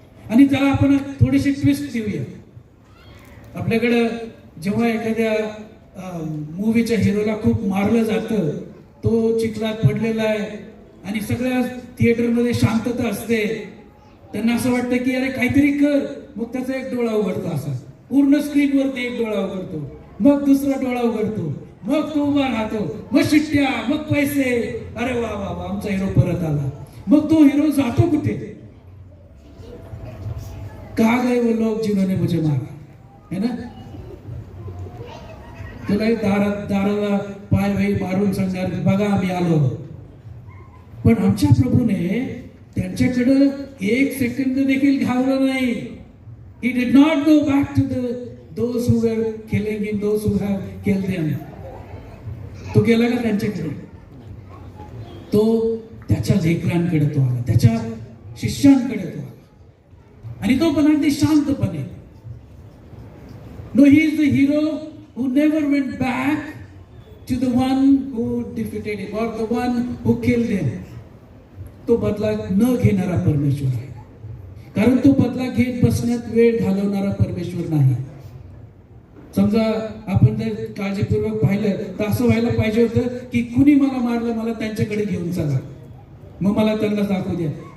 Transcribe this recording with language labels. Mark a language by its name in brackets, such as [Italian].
[Marathi] आणि त्याला आपण थोडीशी ट्विस्ट देऊया. आपल्याकडं जेव्हा एखाद्या मूवीच्या हिरोला खूप मारलं जातं, तो चिखलात पडलेला आहे आणि सगळ्या थिएटरमध्ये शांतता असते, त्यांना असं वाटतं की अरे काहीतरी कर, मग त्याचा एक डोळा उघडतो, असा पूर्ण स्क्रीनवरती एक डोळा उघडतो, मग दुसरा डोळा उघडतो, मग तो उभा राहतो, मग शिट्ट्या, मग पैसे, अरे वा वा वा आमचा हिरो परत आला. मग तो हिरो जातो कुठे? [Hindi] कहा गए वो लोग जिन्होंने मुझे मारा, है ना? [Marathi] तुला दाराला पाय भाई मारून सांगणार बघा आम्ही आलो. पण आमच्या प्रभूने त्यांच्याकडे एक सेकंद देखील घालवलं नाही. [English] He did not go back to those who were killing him, those who have killed him. [Marathi] तो गेला का त्यांच्याकडे? तो त्याच्या लेकरांकडे तो आला, त्याच्या शिष्यांकडे तो आला आणि तो पण अगदी शांतपणे. [English] No, he is the hero who never went back to the one who defeated him or the one who killed him. [Marathi] तो बदला न घेणारा परमेश्वर आहे, कारण तो बदला घेत बसण्यात वेळ घालवणारा परमेश्वर नाही. समजा आपण जर काळजीपूर्वक पाहिलं तर असं व्हायला पाहिजे होतं की कुणी मला मारलं, मला त्यांच्याकडे घेऊन चला, मग मला त्यांना दाखवू द्या.